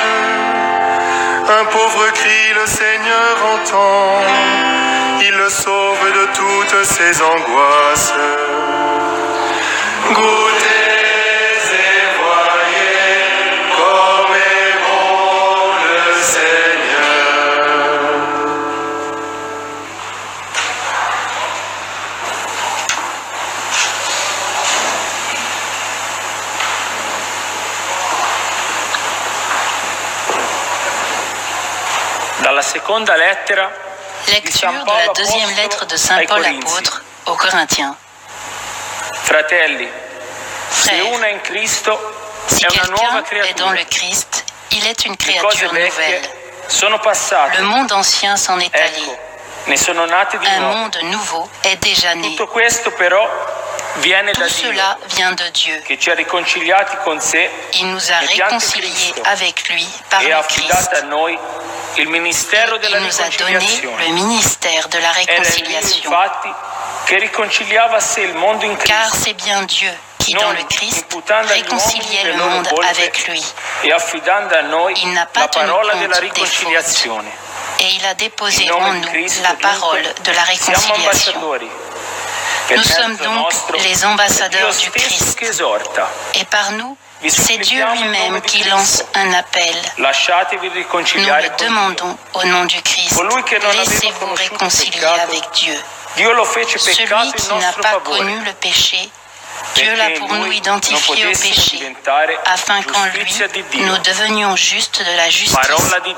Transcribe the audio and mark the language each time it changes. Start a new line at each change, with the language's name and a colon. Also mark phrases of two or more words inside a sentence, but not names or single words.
French: Un pauvre cri, le Seigneur entend, il le sauve de toutes ses angoisses. Goûtez et voyez comme est bon le Seigneur.
Italian: Dalla seconda lettera
French: Lecture de la deuxième lettre de Saint Paul apôtre aux Corinthiens.
Italian: Fratelli, se
French: Frères,
Italian: uno è in Cristo si è una nuova
French: quelqu'un est dans
Italian: creatura.
French: le Christ, il est une
Italian: Le cose
French: créature nouvelle.
Italian: vecchie sono passate,
French: Le monde ancien s'en est allé.
Italian: ecco, ne sono nate di
French: Un
Italian: nuovo.
French: monde nouveau est déjà né.
Italian: Tutto questo però viene da
French: Tout
Italian: Dio,
French: cela vient de Dieu.
Italian: che ci ha riconciliati con sé
French: Il nous a
Italian: mediante
French: réconciliés
Italian: Cristo
French: avec lui par
Italian: e ha
French: le Christ.
Italian: affidato a noi il ministero
French: Il
Italian: della
French: nous a donné le
Italian: riconciliazione.
French: ministère de la
Italian: Era lui
French: réconciliation.
Italian: infatti che riconciliava a sé il mondo in
French: Car
Italian: Cristo
French: c'est bien Dieu qui, dans le Christ,
Italian: imputando agli
French: réconciliait
Italian: uomini
French: le
Italian: le loro
French: monde
Italian: colpe
French: avec lui.
Italian: e affidando a noi
French: Il n'a pas
Italian: la
French: tenu
Italian: parola
French: compte
Italian: della
French: des
Italian: riconciliazione.
French: Et il a déposé
Italian: In nome
French: en
Italian: di
French: nous
Italian: Cristo,
French: la
Italian: dunque,
French: parole de la
Italian: siamo
French: réconciliation.
Italian: ambasciatori. Per
French: Nous sommes
Italian: mezzo
French: donc
Italian: nostro
French: les
Italian: è
French: ambassadeurs
Italian: Dio
French: du
Italian: stesso
French: Christ.
Italian: che esorta.
French: Et par nous,
Italian: Vi
French: c'est Dieu
Italian: supplichiamo in
French: lui-même
Italian: nome di
French: qui
Italian: Cristo.
French: lance un appel.
Italian: Lasciatevi
French: Nous
Italian: riconciliare
French: le
Italian: con Dio.
French: demandons au nom du Christ.
Italian: Colui che non aveva
French: Laissez-vous
Italian: conosciuto
French: réconcilier
Italian: peccato,
French: avec Dieu.
Italian: Dio lo fece
French: Celui
Italian: peccato
French: qui
Italian: in
French: n'a
Italian: nostro
French: pas
Italian: favore.
French: connu le péché, Dieu l'a
Italian: perché
French: pour
Italian: noi
French: nous identifié
Italian: non
French: au
Italian: potessimo
French: péché,
Italian: diventare
French: afin qu'en lui,
Italian: giustizia di Dio.
French: nous devenions justes de la justice
Italian: Parola di Dio.